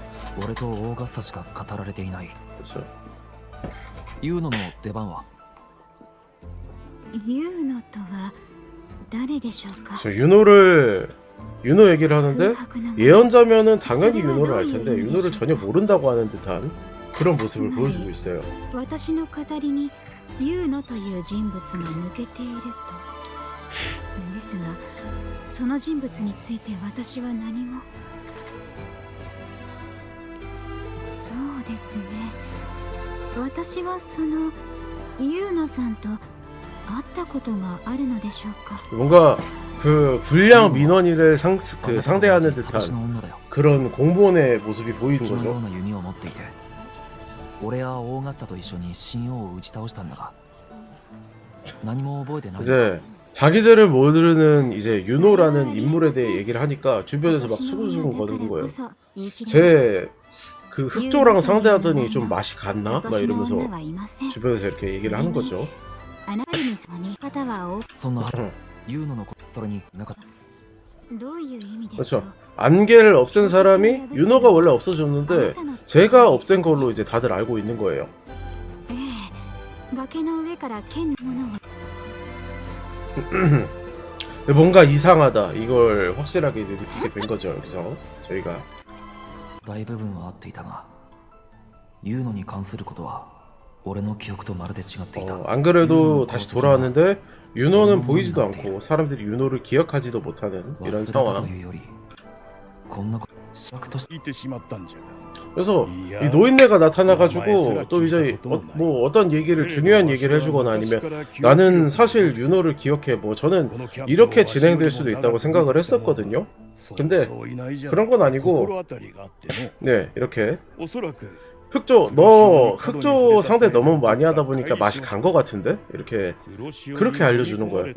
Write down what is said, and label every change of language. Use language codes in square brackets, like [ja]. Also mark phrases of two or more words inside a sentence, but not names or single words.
[ja] 俺とオーガスタしか語られていない。 [ko] 그렇죠. [ja] ユーノの出番は？ユーノとは誰でしょうか。 [ko] 저 윤호 얘기를 하는데 예언자면은 당연히 윤호를 알 텐데 윤호를 전혀 모른다고 하는 듯한 그런 모습을 보여주고 있어요. [ja] 私の語りにユーノという人物が抜けていると。ですが、その人物について私は何も。そうですね。私はそのユーノさんと会ったことがあるのでしょうか。 [ko] 뭔가 그 불량 민원인을 상대하는 듯한 그런 공무원의 모습이 보이는 [ja] 月のよう [ko] 거죠. [ja] な弓を持っていて、俺はオーガスタと一緒に神王を打ち倒したんだが、何も覚えてない。 [ko] 이제 자기들을 모르는 이제 윤호라는 인물에 대해 얘기를 하니까 주변에서 막 수근수근 거리는 거예요. 제 그 흑조랑 상대하더니 좀 맛이 갔나? 막 이러면서 주변에서 이렇게 얘기를 하는 거죠. [ja] そんなユーノの子、それになかった。どういう意味でし [ko] 그렇죠. [ja] ょう。 [ko] 안개를 없앤 사람이 윤호가 원래 없어졌는데 제가 없앤 걸로 이제 다들 알고 있는 거예요. [ja] ええ、崖の上から剣のものを。 [ko] 근데 뭔가 이상하다. 이걸 확실하게 이제 느끼게 된 거죠. 여기서 저희가 [ja] 大部分は合っていたが、ユーノに関することは俺の記憶とまるで違っていた。 [ko] 안 그래도 다시 돌아왔는데 윤호는 보이지도 않고 사람들이 윤호를 기억하지도 못하는 이런 [ja] 忘れたと [ko] 상황. [ja] いうより、こんなことしなくとし [ko] 그래서 이 노인네가 나타나가지고 또 이제 뭐 어떤 얘기를 중요한 얘기를 해주거나 아니면 나는 사실 윤호를 기억해 뭐 저는 이렇게 진행될 수도 있다고 생각을 했었거든요. 근데 그런 건 아니고 네 이렇게 흑조 상대 너무 많이 하다 보니까 맛이 간 것 같은데 이렇게 그렇게 알려주는 거예요.